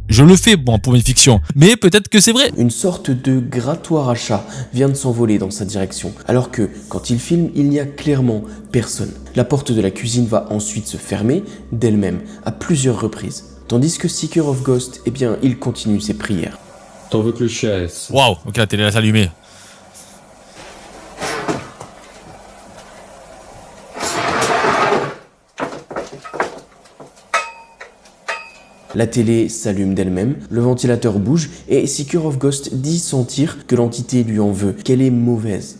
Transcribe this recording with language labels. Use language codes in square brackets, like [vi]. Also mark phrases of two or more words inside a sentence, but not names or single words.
[fr] Je le fais, bon, pour une fiction. Mais peut-être que c'est vrai. Une sorte de grattoir à chat vient de s'envoler dans sa direction. Alors que, quand il filme, il n'y a clairement personne. La porte de la cuisine va ensuite se fermer d'elle-même, à plusieurs reprises. Tandis que Seeker of Ghost, eh bien, il continue ses prières. [ru] То выключается. [fr] Waouh, ok, la télé va s'allumer. La télé s'allume d'elle-même, le ventilateur bouge et Seeker of Ghost dit sentir que l'entité lui en veut, qu'elle est mauvaise.